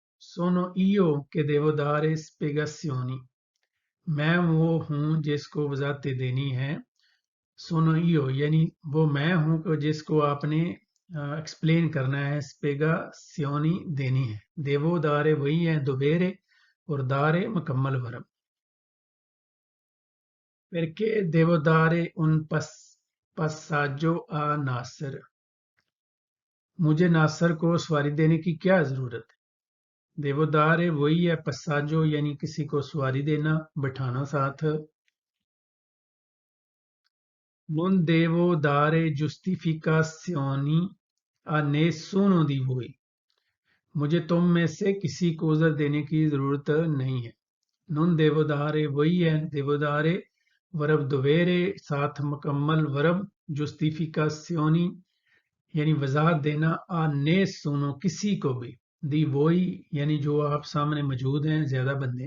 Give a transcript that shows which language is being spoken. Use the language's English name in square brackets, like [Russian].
[Italian] سونو ایو کہ دیو دارے سپیگاسیونی. [Urdu] میں وہ ہوں جس کو وضاحتیں دینی ہے. سونو ایو یعنی وہ میں ہوں جس کو آپ نے ایکسپلین کرنا ہے. سپیگاسیونی دینی ہے. دیو دارے وہی ہے دوبیرے اور دارے مکمل ورب. [Italian] Perché devo dare un passaggio a ناصر. [Urdu] مجھے ناصر کو سواری دینے کی کیا ضرورت ہے. دیو دارے وہی ہے پساجو یعنی کسی کو سواری دینا بٹھانا ساتھ. [Italian] Non devo dare giustificazioni a nessuno di voi. [Urdu] مجھے تم میں سے کسی کو عذر دینے کی ضرورت نہیں ہے. [Italian] Non devo dare [Urdu] وہی ہے دیو دارے ورب دویرے ساتھ مکمل ورب giustificazioni یعنی وضاحت دینا. آ nessuno کسی کو بھی. دی وہی یعنی جو آپ سامنے موجود ہیں زیادہ بندے.